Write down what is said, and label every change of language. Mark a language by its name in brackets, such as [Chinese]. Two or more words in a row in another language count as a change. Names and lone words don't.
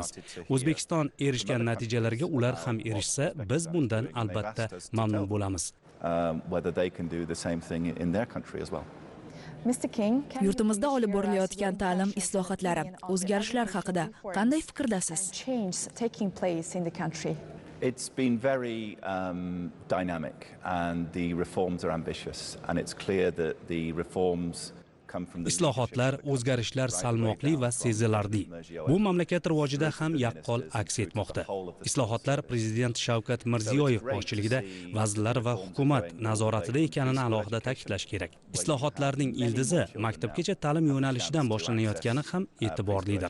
[Uzbek] O'zbekiston erishgan natijalarga ular ham erishsa, biz bundan albatta mamnun bo'lamiz. Yurtimizda olib borilayotgan ta'lim islohotlari, o'zgarishlar haqida qanday fikrdasiz? [English] It's been very dynamic, and the reforms are ambitious, and it's clear that the reforms [Uzbek] Islohotlar, o'zgarishlar salmoqli va sezilarli. Bu mamlakat rivojida ham yaqqol aks etmoqda. Islohotlar Prezident Shavkat Mirziyoyev boshchiligida vazirlar va hukumat nazoratida ekanini alohida ta'kidlash kerak. Islohotlarning ildizi maktabgacha ta'lim yo'nalishidan boshlanayotgani ham e'tiborlidir.